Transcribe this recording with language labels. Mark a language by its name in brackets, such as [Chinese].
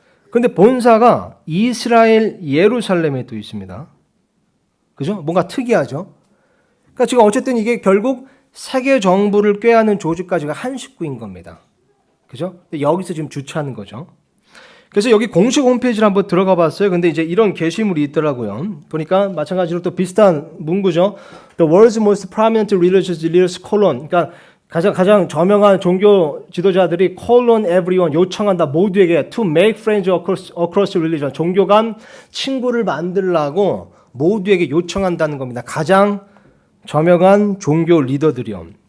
[Korean] 그런데 본사가 이스라엘 예루살렘에 또 있습니다. 그죠? 뭔가 특이하죠? 그러니까 지금 어쨌든 이게 결국 세계 정부를 꾀하는 조직까지가 한 식구인 겁니다. 그죠? 여기서 지금 주최하는 거죠. 그래서 여기 공식 홈페이지를 한번 들어가 봤어요. 근데 이제 이런 게시물이 있더라고요. 보니까 마찬가지로 또 비슷한 문구죠. [English] The world's most prominent religious leaders colon. [Korean] 그러니까 가장 저명한 종교 지도자들이 [English] colon everyone [Korean] 요청한다 모두에게 [English] to make friends across religion. [Korean] 종교 간 친구를 만들라고 모두에게 요청한다는 겁니다. 가장 저명한 종교 리더들이요.